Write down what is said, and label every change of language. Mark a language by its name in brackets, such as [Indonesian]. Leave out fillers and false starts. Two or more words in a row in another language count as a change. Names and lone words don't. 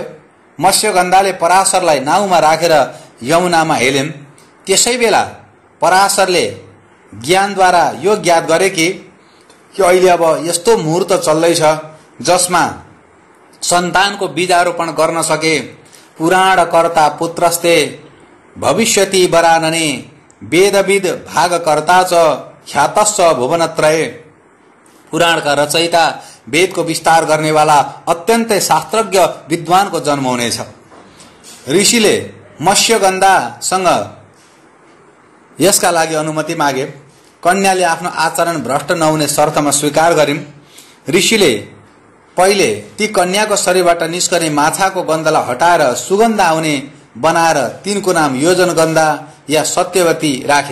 [Nepali] मत्स्यगन्धाले पराशरलाई नाउमा राखेर यमुनामा हेलिन्। त्यसै बेला पराशरले ज्ञानद्वारा यो ज्ञात गरे कि अहिले अब यस्तो मुहूर्त चल्दैछ जसमा सन्तानको बीजारोपण गर्न सके। [Sanskrit] पुराण कर्ता पुत्रस्ते भविष्यति वरानने वेदविद भागकर्ता च ख्यातश्च भुवनत्रये। [Nepali] पुराणका रचयिता, वेदको विस्तार गर्नेवाला अत्यन्तै शास्त्रज्ञ विद्वानको जन्म हुनेछ। ऋषिले मत्स्यगन्धासँग यसका लागि अनुमति मागे। कन्याले आफ्नो आचरण भ्रष्ट नहुने शर्तमा स्वीकार गरिन्। ऋषिले पहिले ती कन्याको शरीरबाट निस्कने माछाको गन्धलाई हटाएर सुगन्ध आउने बनाएर तिनको नाम योजनगन्धा या सत्यवती राखे।